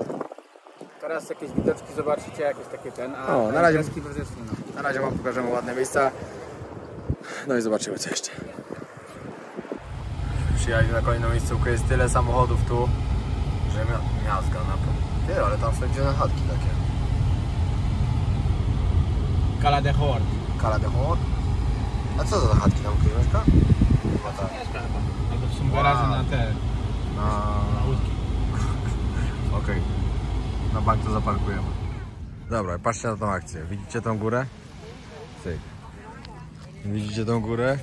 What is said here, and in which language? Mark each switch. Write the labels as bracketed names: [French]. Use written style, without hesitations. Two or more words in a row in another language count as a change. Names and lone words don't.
[Polish] Teraz jakieś widoczki zobaczycie, jakieś takie O, na razie- imprezki we wrześniu, no. Na razie wam pokażemy ładne miejsca. No i zobaczymy co jeszcze. Przyjechaliśmy na kolejną miejscówkę, jest tyle samochodów tu, że miazga na pewno. Ty, ale tam są dziwne chatki takie. Cala de Hort. Cala de Hort? A co za chatki tam ktoś mieszka? Chyba tak. Mieszka chyba. Albo to są garaże na te, Na łódki. Okej. Na bank to zaparkujemy. Dobra, patrzcie na tą akcję. Widzicie tą górę? Cyk. Widzicie tą górę?